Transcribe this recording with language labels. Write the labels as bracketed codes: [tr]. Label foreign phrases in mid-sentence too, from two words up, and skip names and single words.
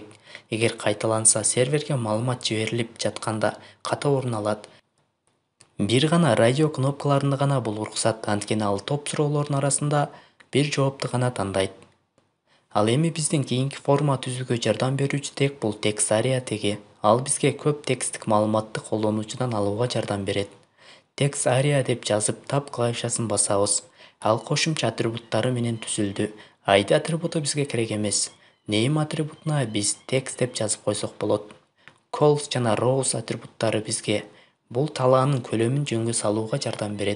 [ky] Эгер кайталанса, серверге маалымат жиберилип жатканда ката орун алат. Бир гана радио кнопкаларында гана бул уруксат, анткени ал топ суроолордун арасында бир жоопту гана тандайт. Ал эми биздин кийинки форма түзүүгө жардам берүүчү тег бул [en] text area [ky] теги. Ал бизге көп тексттик маалыматты колдонуучудан алууга жардам берет. [en] Text area [ky] деп жазып, tab клавишасын басабыз. Ал кошумча атрибуттары менен түзүлдү. ID атрибуту бизге керек эмес. Name атрибутуна биз text деп жазып койсок болот. Calls жана rows атрибуттары бизге бул талаанын көлөмүн жөнгө салууга жардам берет.